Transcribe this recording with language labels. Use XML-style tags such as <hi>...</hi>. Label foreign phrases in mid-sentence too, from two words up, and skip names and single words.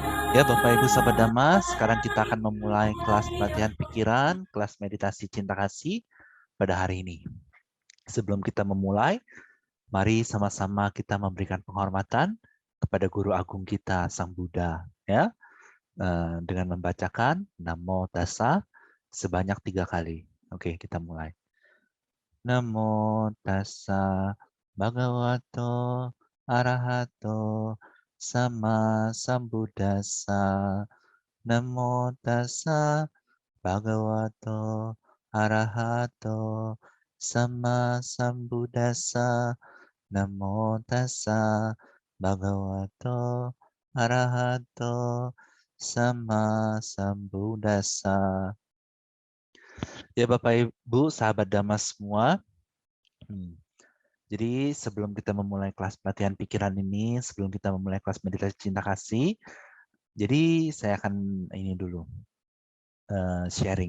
<id>Ya, Bapak Ibu Sahabat Dhamma, sekarang kita akan memulai kelas pelatihan pikiran, kelas meditasi cinta kasih pada hari ini. Sebelum kita memulai, mari sama-sama kita memberikan penghormatan kepada Guru Agung kita, Sang Buddha, ya, dengan membacakan Namo Tassa sebanyak 3 kali. Oke, kita mulai.</id> <pi>Namo Tassa Bhagavato Arahato Sama Sambuddhassa. Namo Tassa Bhagavato Arahato Sama Sambuddhassa. Namo Tassa Bhagavato Arahato Sama Sambuddhassa.</pi> <id>Ya Bapak Ibu, sahabat Dhamma semua. Jadi sebelum kita memulai kelas pelatihan pikiran ini, sebelum kita memulai kelas meditasi cinta kasih, jadi saya akan ini dulu. Sharing.</id>